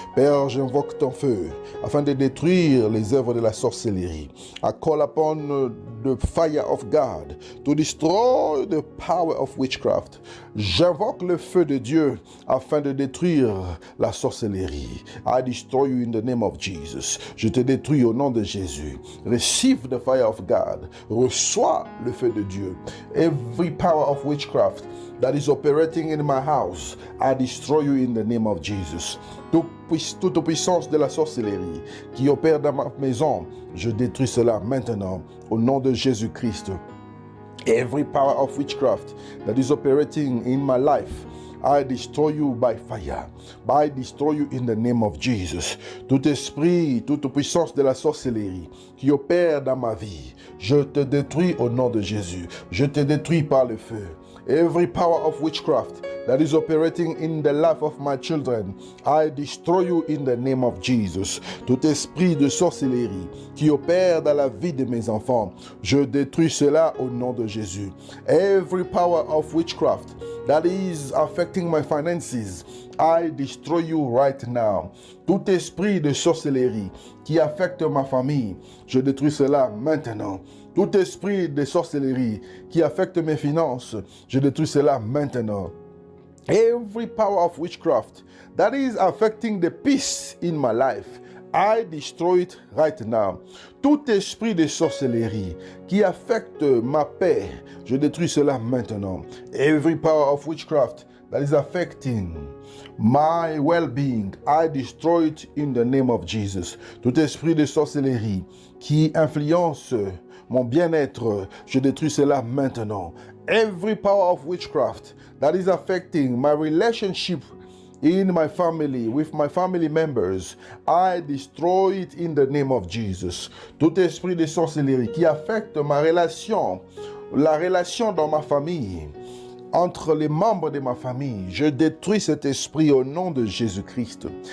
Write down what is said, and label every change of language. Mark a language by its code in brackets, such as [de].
[fr] Père, j'invoque ton feu afin de détruire les œuvres de la sorcellerie. [en] I call upon the fire of God to destroy the power of witchcraft. [fr] J'invoque le feu de Dieu afin de détruire la sorcellerie. [en] I destroy you in the name of Jesus. [fr] Je te détruis au nom de Jésus. [en] Receive the fire of God. [fr] Reçois le feu de Dieu. [en] Every power of witchcraft that is operating in my house, I destroy you in the name of Jesus. [fr] Toute puissance de la sorcellerie qui opère dans ma maison, je détruis cela maintenant au nom de Jésus-Christ. [en] Every power of witchcraft that is operating in my life, I destroy you by fire. I destroy you in the name of Jesus. [fr] Tout esprit, toute puissance de la sorcellerie qui opère dans ma vie, je te détruis au nom de Jésus. Je te détruis par le feu. [en] Every power of witchcraft that is operating in the life of my children, I destroy you in the name of Jesus. [fr] Tout esprit de sorcellerie qui opère dans la vie de mes enfants, je détruis cela au nom de Jésus. [en] Every power of witchcraft that is affecting my finances, I destroy you right now. [fr] Tout esprit de sorcellerie qui affecte ma famille, je détruis cela maintenant. Tout esprit de sorcellerie qui affecte mes finances, je détruis cela maintenant. [en] Every power of witchcraft that is affecting the peace in my life, I destroy it right now. [fr] Tout esprit de sorcellerie qui affecte ma paix, je détruis cela maintenant. [en] Every power of witchcraft that is affecting my well-being, I destroy it in the name of Jesus. [fr] Tout esprit de sorcellerie qui influence mon bien-être, je détruis cela maintenant. [en] Every power of witchcraft that is affecting my relationship in my family, with my family members, I destroy it in the name of Jesus. [fr] Tout esprit de sorcellerie qui affecte ma relation, la relation dans ma famille, entre les membres de ma famille, je détruis cet esprit au nom de Jésus-Christ.